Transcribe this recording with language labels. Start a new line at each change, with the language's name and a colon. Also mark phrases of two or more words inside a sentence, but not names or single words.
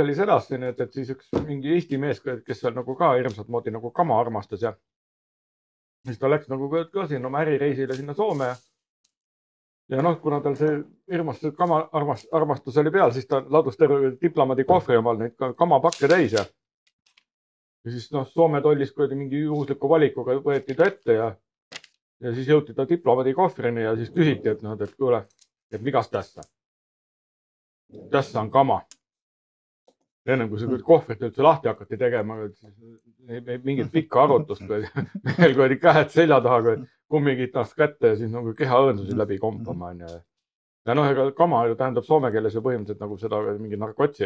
Estonian: oli sedasi, et siis üks mingi Eesti mees, kes seal nagu ka hirmsat moodi nagu kama armastas ja siis ta läks nagu ka siin oma ärireisile sinna Soome ja kuna tal see hirmas kama armastus oli peal, siis ta ladus terve diplomaadi kohvri omal neid kamapakke täis ja siis Soome tollis mingi juhusliku valikuga võeti ta ette ja siis jõuti ta diplomaadi kohvrini ja siis küsiti, et kuule, et
Finnish: migas tässä? Tässä on kama.
Estonian: Ennem kui see kohvrit üldse lahti hakati tegema, mingit pikka arutust, meil kui oli käed selja taha, kummikitast kätte ja siis nagu keha õõnsusi läbi kompama. Ja ega kama ju tähendab soome keeles ju põhimõtteliselt nagu seda mingi narkotsi.